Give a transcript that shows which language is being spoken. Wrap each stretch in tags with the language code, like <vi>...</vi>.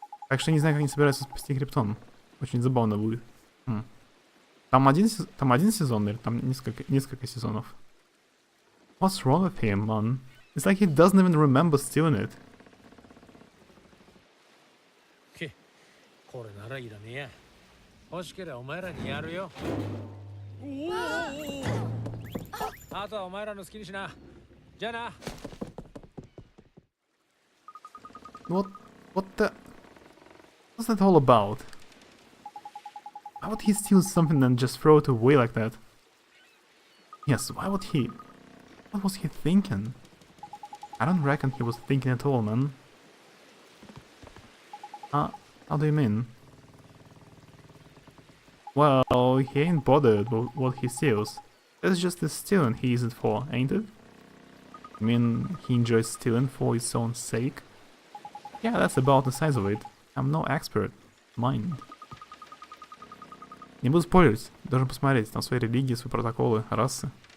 <en>Actually,</en> <ru>не знаю, как они собираются спасти Криптон. Очень забавно будет. Там один сезон, или там несколько сезонов?</ru> <en>What's wrong with him, man? It's like he doesn't even remember stealing it.</en> <ja>これならいらねえや。欲しければお前らにやるよ。あとはお前らの好きにしな。じゃあな。</ja> <en>What the... What's that all about? Why would he steal something and just throw it away like that? Yes, why would he... What was he thinking? I don't reckon he was thinking at all, man. How do you mean? Well, he ain't bothered with what he steals. That's just the stealing he uses it for, ain't it? I mean, he enjoys stealing for its own sake? Yeah, that's about the size of it. I'm no expert. Mind.</en> <ru>Не буду спорить, должен посмотреть. Там свои религии, свои протоколы, расы.</ru>